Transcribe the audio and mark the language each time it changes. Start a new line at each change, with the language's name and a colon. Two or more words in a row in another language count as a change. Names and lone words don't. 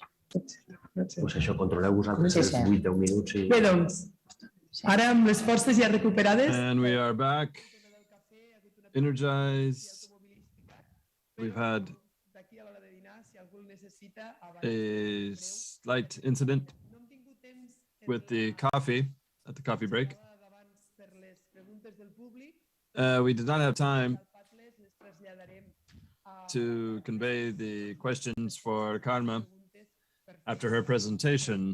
Catalan: Pues això, controleu vosaltres els 8-10 minuts i... Bé, doncs, ara amb les forces ja recuperades...
English: And we are back, energized. We've had a slight incident with the coffee at the coffee break. We did not have time to convey the questions for Karma after her presentation.